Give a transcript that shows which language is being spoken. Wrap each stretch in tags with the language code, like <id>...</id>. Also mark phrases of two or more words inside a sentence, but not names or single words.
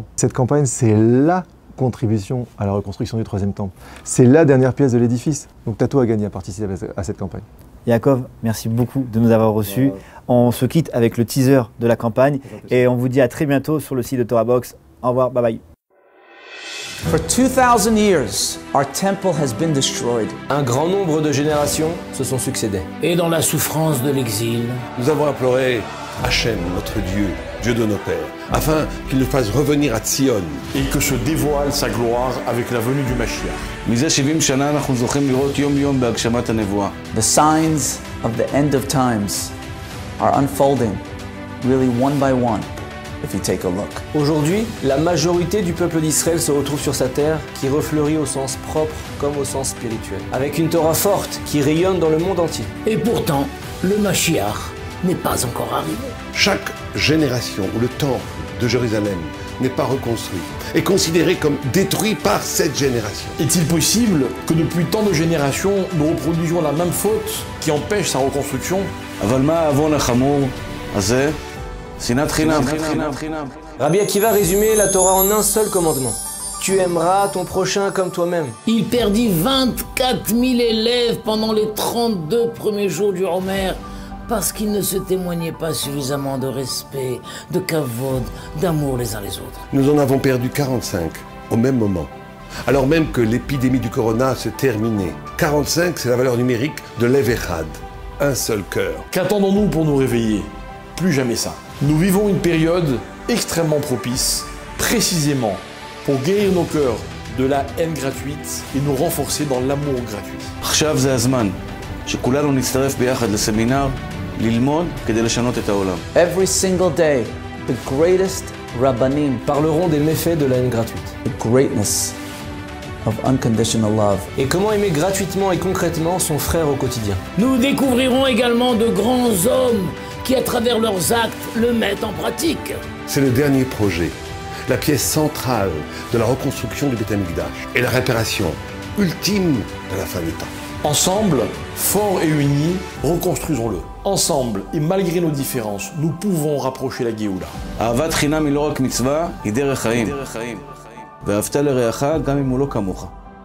<fr>Cette campagne, c'est la contribution à la reconstruction du troisième temple. C'est la dernière pièce de l'édifice. Donc t'as tout à gagner à participer à cette campagne. Yaakov, merci beaucoup de nous avoir reçus. On se quitte avec le teaser de la campagne et on vous dit à très bientôt sur le site de Torah Box. Au revoir,</fr> <en>bye bye. For 2000 years, our temple has been destroyed.</en> <fr>Un grand nombre de générations se sont succédées. Et dans la souffrance de l'exil, Nous avons imploré Hachem, notre Dieu, Dieu de nos pères, afin qu'il nous fasse revenir à Tzion. et que se dévoile sa gloire avec la venue du Mashiach.</fr> <he>מזה 70 שנה אנחנו זוכים לראות יום יום בהגשמת הנבואה.</he> <en>The signs of the end of times are unfolding, really one by one, if you take a look.</en> <fr>Aujourd'hui, la majorité du peuple d'Israël se retrouve sur sa terre, qui refleurit au sens propre comme au sens spirituel. Avec une Torah forte qui rayonne dans le monde entier. et pourtant, le Mashiach n'est pas encore arrivé. Chaque génération où le temple de Jérusalem n'est pas reconstruit est considéré comme détruit par cette génération. Est-il possible que depuis tant de générations, nous reproduisions la même faute qui empêche sa reconstruction?</fr> <he>אבל מה העוון החמור הזה? שנאת חינם.</he> <fr>Rabbi Akiva résumait la Torah en un seul commandement. Tu aimeras ton prochain comme toi-même. Il perdit 24 000 élèves pendant les 32 premiers jours du Homer parce qu'ils ne se témoignaient pas suffisamment de respect, de kavod, d'amour les uns les autres. Nous en avons perdu 45 au même moment, alors même que l'épidémie du corona se terminait. 45, c'est la valeur numérique de</fr> <he>לב אחד,</he> <fr>un seul cœur. Qu'attendons-nous pour nous réveiller? Plus jamais ça. Nous vivons une période extrêmement propice, précisément pour guérir nos cœurs de la haine gratuite et nous renforcer dans l'amour gratuit.</fr> <he>עכשיו זה הזמן שכולנו נצטרף ביחד לסמינר, ללמוד כדי לשנות את העולם.</he> <en>Every single day, the greatest Rabbanim,</en> <fr>parleront des méfaits de la haine gratuite.</fr> <en>the greatness of unconditional love.</en> <fr>Et comment aimer gratuitement et concrètement son frère au quotidien. Nous découvrirons également de grands hommes qui, à travers leurs actes, le mettent en pratique. C'est le dernier projet, la pièce centrale de la reconstruction du</fr> <he>בית המקדש</he> <fr>et la réparation ultime de la fin des temps. Ensemble, forts et unis, reconstruisons-le. Ensemble, et malgré nos différences, nous pouvons rapprocher la Géoula.</fr> <he>אהבת חינם היא לא רק מצווה, היא דרך חיים. ואהבת לרעך גם אם הוא לא כמוך.</he>